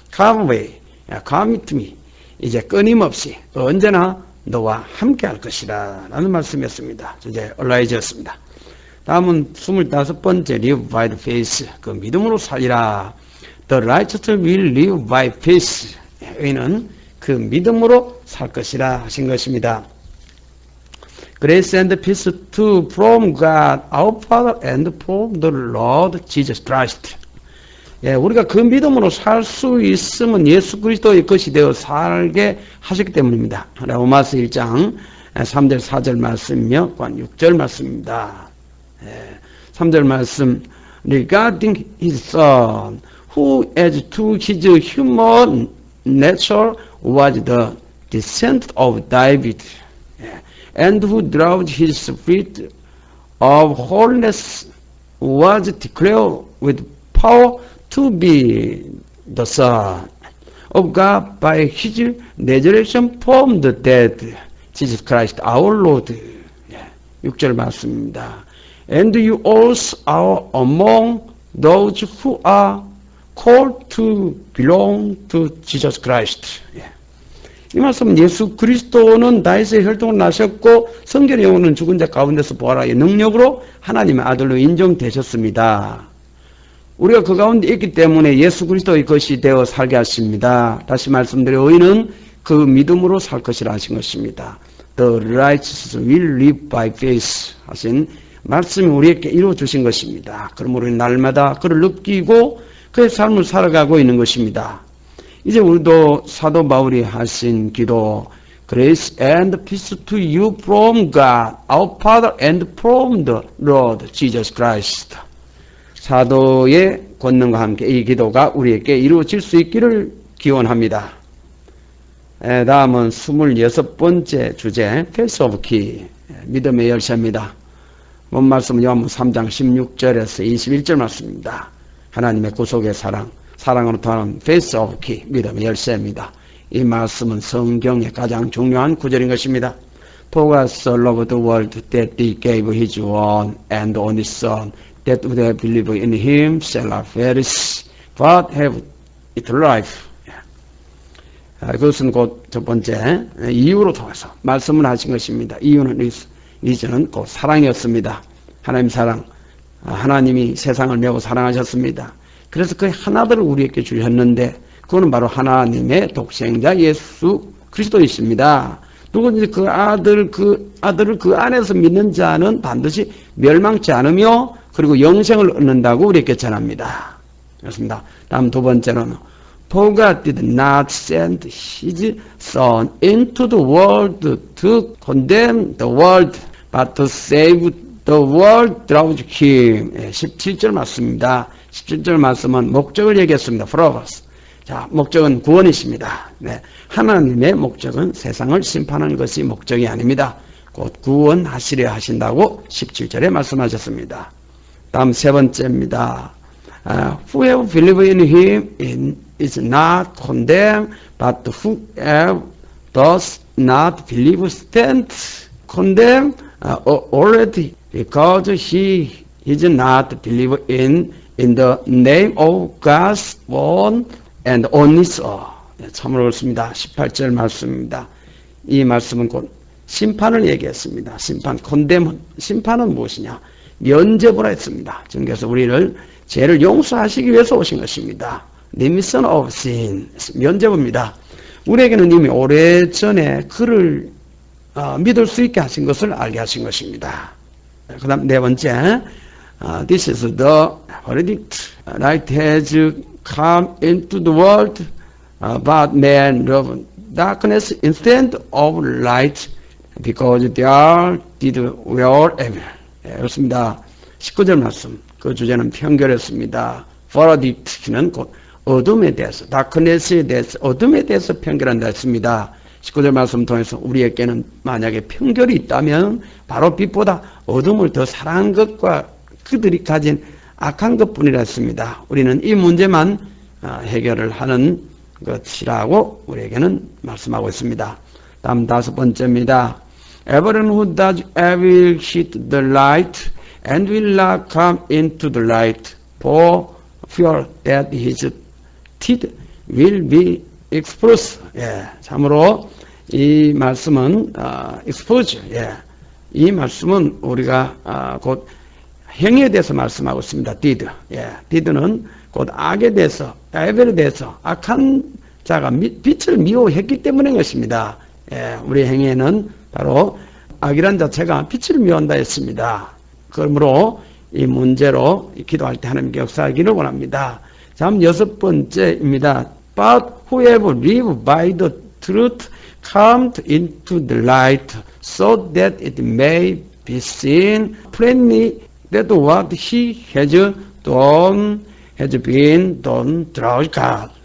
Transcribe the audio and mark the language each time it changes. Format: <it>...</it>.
<en>Come away, come to me,</en> <ko>이제 끊임없이 언제나 너와 함께 할 것이다 라는 말씀이었습니다. 이제 얼라이즈였습니다. 다음은 25번째</ko> <en>live by the faith,</en> <ko>그 믿음으로 살리라.</ko> <en>The righteous will live by faith,</en> <ko>의인은 그 믿음으로 살 것이라 하신 것입니다.</ko> <en>Grace and peace to from God our Father and from the Lord Jesus Christ.</en> <ko>우리가 그 믿음으로 살 수 있으면 예수 그리스도의 것이 되어 살게 하셨기 때문입니다. 로마서 1장 3절 4절 말씀이며 6절 말씀입니다. 3절 말씀</ko> <en>regarding his son who as to his human nature was the descendant of David and who drawed his spirit of holiness was declared with power to be the Son of God by his resurrection from the dead, Jesus Christ our Lord.</en> <ko>6절 말씀입니다.</ko> <en>And you also are among those who are called to belong to Jesus Christ.</en> <ko>이 말씀은 예수 그리스도는 다윗의 혈통을 나셨고 성전에 오는 죽은 자 가운데서 부활하여 능력으로 하나님의 아들로 인정되셨습니다. 우리가 그 가운데 있기 때문에 예수 그리스도의 것이 되어 살게 하십니다. 다시 말씀드려 의인은 그 믿음으로 살 것이라 하신 것입니다.</ko> <en>The righteous will live by faith</en> <ko>하신 말씀이 우리에게 이루어 주신 것입니다. 그러므로 우리는 날마다 그를 느끼고 그의 삶을 살아가고 있는 것입니다. 이제 우리도 사도 바울이 하신 기도</ko> <en>Grace and peace to you from God, our Father and from the Lord Jesus Christ.</en> <ko>사도의 권능과 함께 이 기도가 우리에게 이루어질 수 있기를 기원합니다. 다음은 26번째 주제</ko> <en>Face of Key,</en> <ko>믿음의 열쇠입니다. 본 말씀은 요한복음 3장 16절에서 21절 말씀입니다. 하나님의 구속의 사랑, 사랑으로 통하는</ko> <en>Face of Key,</en> <ko>믿음의 열쇠입니다. 이 말씀은 성경의 가장 중요한 구절인 것입니다.</ko> <en>For God so loved the world that He gave His one and only Son, that whoever believe in Him shall not perish, but have eternal life.</en> <ko>그것은 곧 첫 번째 이유로 통해서 말씀을 하신 것입니다. 이유는 리전은 곧 사랑이었습니다. 하나님 사랑, 하나님이 세상을 매우 사랑하셨습니다. 그래서 그 하나들을 우리에게 주셨는데 그거는 바로 하나님의 독생자 예수 그리스도이십니다. 누구든지 그 아들을 그 안에서 믿는 자는 반드시 멸망치 않으며 그리고 영생을 얻는다고 우리에게 전합니다. 그렇습니다. 다음 두 번째는</ko> <en>For God did not send His Son into the world to condemn the world, but to save the world through Him.</en> <ko>17절 말씀입니다. 17절 말씀은 목적을 얘기했습니다.</ko> <en>Purpose.</en> <ko>자, 목적은 구원이십니다. 네. 하나님의 목적은 세상을 심판하는 것이 목적이 아닙니다. 곧 구원하시려 하신다고 17절에 말씀하셨습니다. 다음 세 번째입니다.</ko> <en>Whoever believes in Him is not condemned, but whoever does not believe stands condemned already, because he is not believed in the name of God's one and only Son.</en> <ko>참으로 그렇습니다. 18절 말씀입니다. 이 말씀은 곧 심판을 얘기했습니다. 심판은 무엇이냐? 면죄부라 했습니다. 그래서 우리를 죄를 용서하시기 위해서 오신 것입니다.</ko> <en>Remission of sin,</en> <ko>면죄부입니다. 우리에게는 이미 오래전에 그를 믿을 수 있게 하신 것을 알게 하신 것입니다. 그 다음 네 번째,</ko> <en>This is the verdict. Light has come into the world. But men love darkness instead of light because they did well evil.</en> <ko>그렇습니다. 19절 말씀. 그 주제는 편결했습니다. Verdict는 곧 어둠에 대해서, darkness에 대해서, 어둠에 대해서 편결한다 했습니다. 19절 말씀 통해서 우리에게는 만약에 편결이 있다면 바로 빛보다 어둠을 더 사랑한 것과 그들이 가진 악한 것뿐이라 했습니다. 우리는 이 문제만 해결을 하는 것이라고 우리에게는 말씀하고 있습니다. 다음 5번째입니다.</ko> <en>Everyone who does evil hate the light and will not come into the light for fear that his deed will be exposed.</en> <ko>예, 참으로 이 말씀은 expose. 예, 이 말씀은 우리가 곧 행위에 대해서 말씀하고 있습니다.</ko> <en>deed.</en> <ko>예, deed는 곧 악에 대해서, evil에 대해서 악한 자가 빛을 미워했기 때문인 것입니다. 예, 우리 행위에는 바로 악이란 자체가 빛을 미워한다 했습니다. 그러므로 이 문제로 기도할 때 하나님께 역사하기를 원합니다. 다음 6번째입니다.</ko> <en>But whoever live by the truth comes into the light so that it may be seen plainly that what he has done has been done through God.</en>